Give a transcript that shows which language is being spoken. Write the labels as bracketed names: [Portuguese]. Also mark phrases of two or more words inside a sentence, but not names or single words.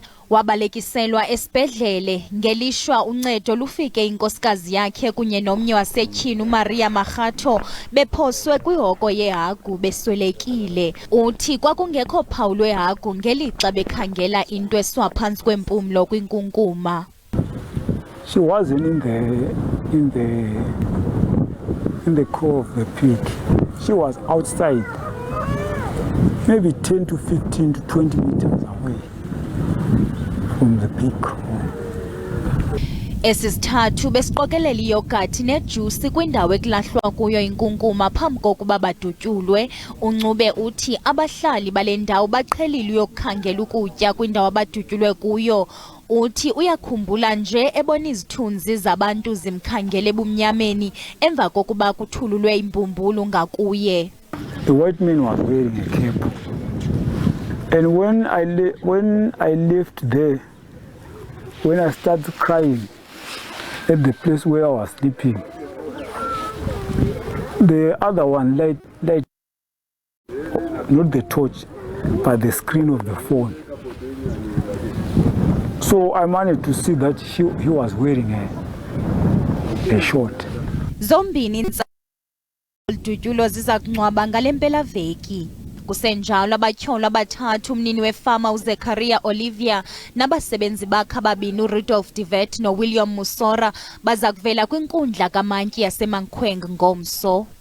[Xhosa] Wabalekiselwa esibhedlele ngelishwa uncedo lufike inkosikazi yakhe kunye nomnye wasetyhini uMaria Makgatho bephoswe kwihoko yehagu beswelekile. Uthi kwakungekho phawu lwehagu ngelixa bekhangela into eswa phantsi kwempumlo kwinkunkuma. [English] She wasn't in the core of the pig. She was outside, maybe 10 to 15 to 20 meters away from the pig. [Xhosa] Esisithathu besiqokelela iyogathi nejusi kwindawo ekulahlwa kuyo inkunkuma phambi kokuba badutyulwe. uNcube uthi abahlali bale ndawo baqhelile uyokukhangela ukutya kwindawo abadutyulwe kuyo. Uthi uyakhumbula nje ebona izithunzi zabantu zimkhangele ebumnyameni emva kokuba kuthululwe imbumbulu ngakuye. [English] The white man was wearing a cap. And when I left there, when I started crying, at the place where I was sleeping. The other one light, not the torch, but the screen of the phone. So I managed to see that he was wearing a short. [Xhosa] Zombini Dutyulo ziza kunqwaba ngale mpelaveki. Kusenjalo abatyholo abathathu umnini wefama uZekaria Olivia nabasebenzi bakhe ababini uRudolf Divet noWilliam Musora baza kuvela kwinkundla kamantyi yaseMankweng ngomso.